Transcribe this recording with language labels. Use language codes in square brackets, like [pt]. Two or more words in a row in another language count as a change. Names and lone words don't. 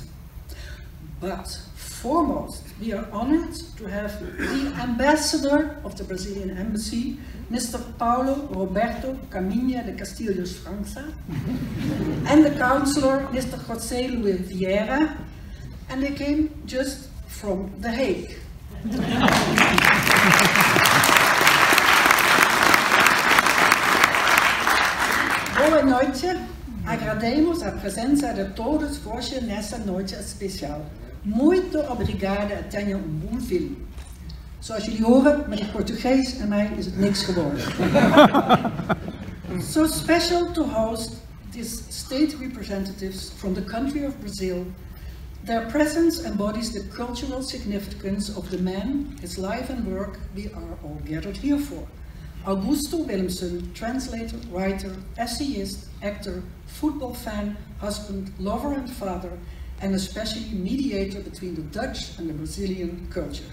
[en] But foremost, we are honored to have the ambassador of the Brazilian embassy, Mr. Paulo Roberto Caminha de Castilhos França, and the counselor, Mr. José Luis Vieira, and they came just from The Hague. [pt] Boa noite, agradecemos a presença de todos vocês nessa noite especial. Muito obrigada, tenham bom filme. [nl] Zoals jullie horen, met het Portugees en mij is het niks geworden. [en] So special to host these state representatives from the country of Brazil. Their presence embodies the cultural significance of the man, his life and work we are all gathered here for. Augusto Willemsen, translator, writer, essayist, actor, football fan, husband, lover and father, and especially mediator between the Dutch and the Brazilian culture.